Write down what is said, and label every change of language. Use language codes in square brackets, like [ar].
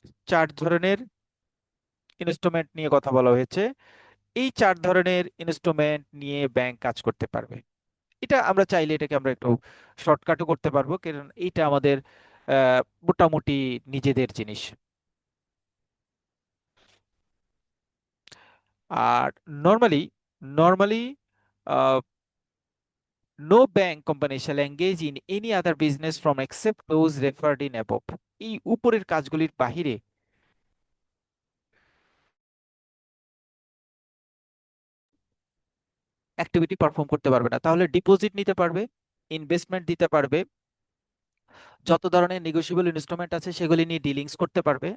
[bn] চার ধরনের ইনস্ট্রুমেন্ট নিয়ে কথা বলা হয়েছে। এই চার ধরনের ইনস্ট্রুমেন্ট নিয়ে ব্যাংক কাজ করতে পারবে। এটা আমরা চাইলে এটাকে আমরা একটু শর্টকাটও করতে পারবো, কারণ এটা আমাদের মোটামুটি নিজেদের জিনিস। [en] আর normally normally no bank company shall engage in any other business from except those referred in above. [bn] এই উপরের কাজগুলির বাহিরে অ্যাক্টিভিটি পারফর্ম করতে পারবে না। তাহলে ডিপোজিট নিতে পারবে, ইনভেস্টমেন্ট দিতে পারবে, যত ধরনের নেগোশিয়েবল ইনস্ট্রুমেন্ট আছে সেগুলি নিয়ে ডিলিংস করতে পারবে।